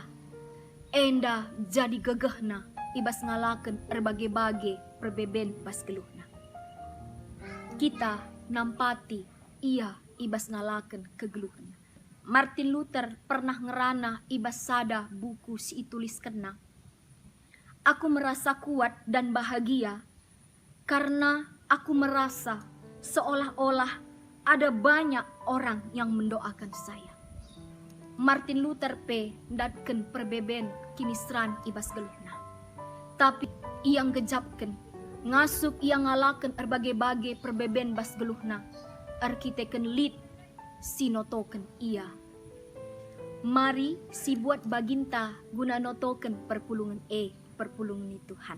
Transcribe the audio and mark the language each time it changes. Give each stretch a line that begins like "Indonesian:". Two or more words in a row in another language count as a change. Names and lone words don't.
Batak Karo: Enda jadi gegehna ibas ngalaken erbage-bage perbeben bas geluhna. Kita nampati ia ibas ngalaken kegeluhna. Martin Luther pernah ngerana ibas sada buku si itulis kena.
Indonesian: Aku merasa kuat dan bahagia karena aku merasa seolah-olah ada banyak orang yang mendoakan saya.
Batak Karo: Martin Luther datken perbeben kinisran ibas geluhna.
Indonesian: Tapi yang
Batak Karo: gejapken ngasup ia ngalaken erbage-bage perbeben bas geluhna. Arkiteken lit sinotoken ia. Mari si buat baginta guna notoken perpulungan perpulungan ni Tuhan.